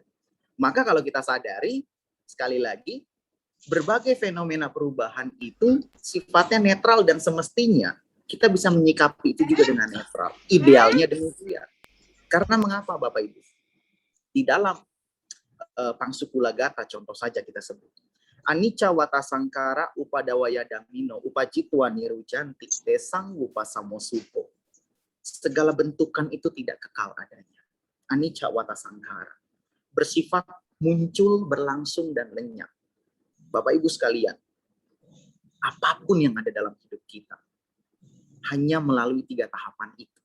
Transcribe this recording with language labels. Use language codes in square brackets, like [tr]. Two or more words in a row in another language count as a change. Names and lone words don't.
[id] Maka kalau kita sadari, sekali lagi, berbagai fenomena perubahan itu sifatnya netral dan semestinya kita bisa menyikapi itu juga dengan netral. Idealnya demikian. Karena mengapa Bapak Ibu? Di dalam Pangsukula Gata contoh saja kita sebut. [pi] Anicca wata sangkara upadawaya damino upacitwa nirujanti desang upasamosupo. [id] Segala bentukan itu tidak kekal adanya. [pi] Anicca wata sangkara. [id] Bersifat muncul, berlangsung, dan lenyap. Bapak Ibu sekalian, apapun yang ada dalam hidup kita, hanya melalui 3 tahapan itu.